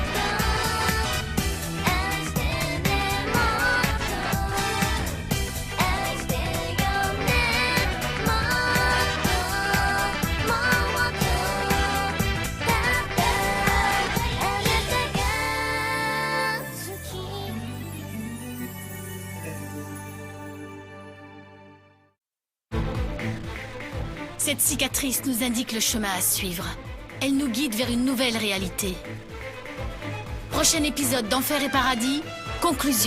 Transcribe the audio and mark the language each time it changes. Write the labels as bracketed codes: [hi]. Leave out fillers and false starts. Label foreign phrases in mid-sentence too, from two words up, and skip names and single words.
[ja] 愛してねもっと愛してよねもっともっとだってあなたが好き [fr] Cette cicatrice nous indique le chemin à suivre. Elle nous guide vers une nouvelle réalité. Prochain épisode d'Enfer et Paradis, conclusion.